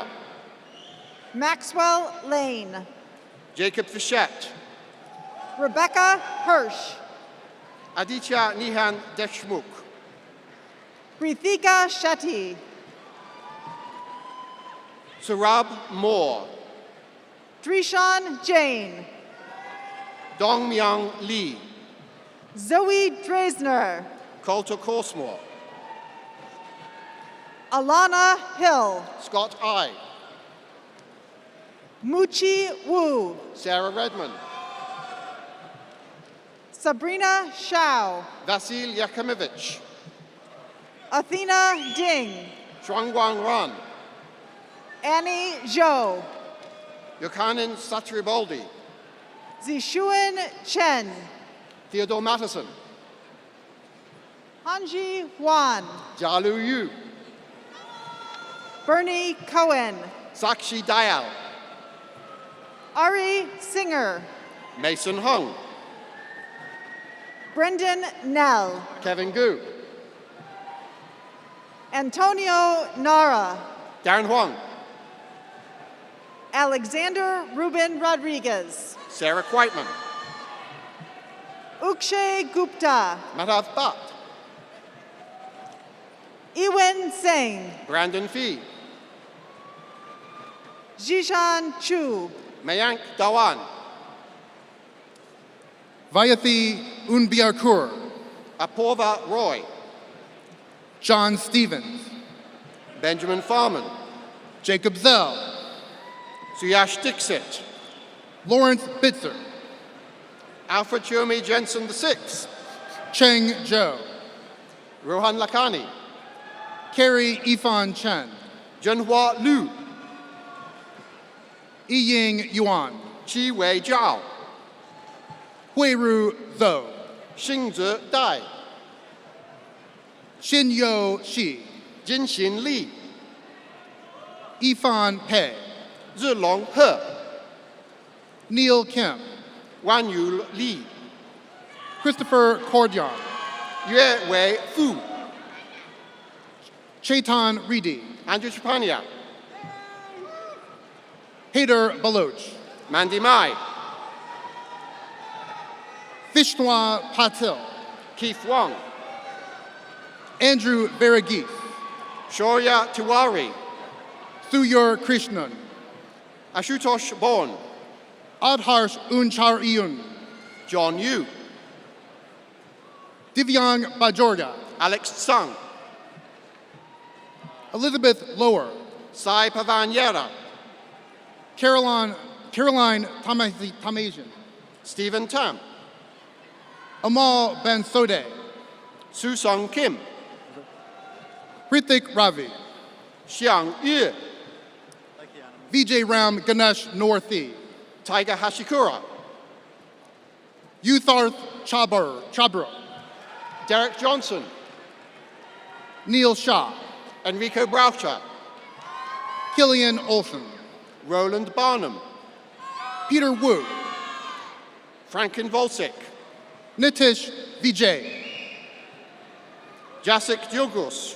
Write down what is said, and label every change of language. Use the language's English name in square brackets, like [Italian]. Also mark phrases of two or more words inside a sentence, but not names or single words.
[English] Maxwell Lane. Jacob Fischette, Rebecca Hirsch. Aditya Nihan Deshmukh, Prithika Shetty. Surab Moore, Drishan Jain. Dong Myung Lee, Zoe Dresner. Coulter Corsmore, Alana Hill. Scott I, Muchi Wu. Sarah Redmond, Sabrina Shao. Vasil Yakimovich, Athena Ding. Shuangguang Ran, Annie Zhou. Yochanan Satriboldi, Zishuan Chen. Theodore Mattison, Hanji Wan. Jialu Yu, Bernie Cohen. Sakshi Dayal, Ari Singer. Mason Hung, Brendan Nell. Kevin Gu, Antonio Nara. Darren Huang, Alexander Ruben Rodriguez. Sarah Quiteman, Ukshay Gupta. Madhav Bhatt, Ewen Singh. Brandon Fee, Jishan Chu. Mayank Dawan, Vayathi Unbiarkur, Apurva Roy, John Stevens, Benjamin Farman, Jacob Zell, Suyash Dixit, Lawrence Bitzer, Alfred Chomi Jensen VI, Cheng Zhou, Rohan Lakhani, Carrie Ifan Chen, Zhenhua Liu, Yiying Yuan, Qi Wei Zhao, Huiru Zhou, Xingzi Dai, Xinyo Shi, Jinxin Li, Ifan Pei, Zilong He, Neil Kim, Wan Yu Li, Christopher Cordian, Yue Wei Fu, Chetan Reddy, Andrew Chapania, Haider Baloch, Mandy Mai, Vishnwa Patil, Keith Wong, Andrew Varagis, Shaurya Tiwari, Thuyur Krishnan, Ashutosh Bon, Adharsh Unchar Iyun, John Yu, Divyang Bajorga, Alex Tsang, Elizabeth Lower, Sai Pavanyera, Caroline Tamasian, Stephen Tam, Amal Bansode, Su Song Kim, Prithik Ravi, Xiang Yu, Vijay Ram Ganesh Northi, Tiger Hashikura, Yutharth Chabra, Derek Johnson, Neil Shah, Enrico Braucher, Killian Olson, Roland Barnum, Peter Wu, Franklin Volsic, Nitish Vijay, Jacek Diogus,